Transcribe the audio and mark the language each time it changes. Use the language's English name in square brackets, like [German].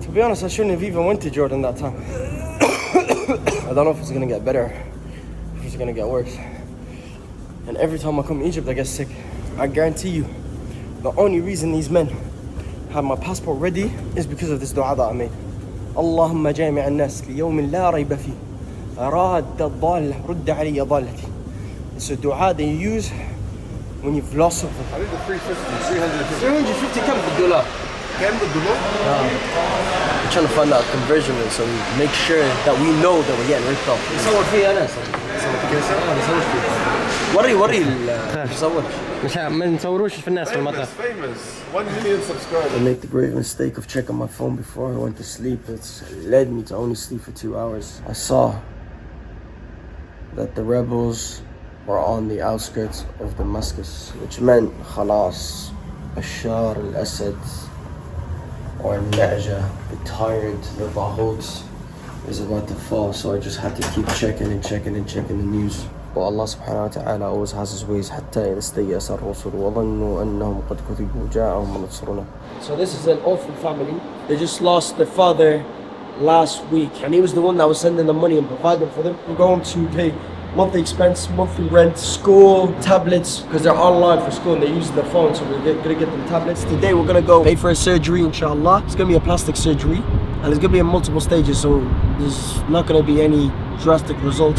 [English] To be honest, I shouldn't have even went to Jordan that time. I don't know if it's gonna get better, if it's gonna get worse. And every time I come to Egypt, I get sick. I guarantee you, the only reason these men have my passport ready is because of this dua that I made. [Arabic] اللهم جامع الناس ليوم لا ريب فيه راد الضالة رد علي ضالتي. [English] It's a dua that you use when you've lost something. I need the 350, 350. [Arabic] 350 كم بالدولار? [English] Can the dollar? We're trying to find out conversion rate so we make sure that we know that we're getting ripped off. [Arabic] نصور فيه أنا نصور فيه. وري نصور. مش ما نصوروش في الناس في المطار. [English] Famous, 1 million subscribers. I made the great mistake of checking my phone before I went to sleep. It's led me to only sleep for 2 hours. I saw that the rebels were on the outskirts of Damascus, which meant Khalas, Bashar al-Assad, or Naja, the tyrant, the Baghut, is about to fall. So I just had to keep checking the news. But Allah subhanahu wa ta'ala always has his ways. [Arabic] حتى إذا استيأس الرسل وظنوا أنهم قد كذبوا جاءهم نصرنا. [English] So this is an orphan family. They just lost their father last week, and he was the one that was sending the money and providing for them. We're going to pay monthly expense, monthly rent, school, tablets, because they're online for school and they're using their phone, so we're gonna get them tablets. Today we're gonna go pay for a surgery, inshallah. It's gonna be a plastic surgery, and it's gonna be in multiple stages, so there's not gonna be any drastic results.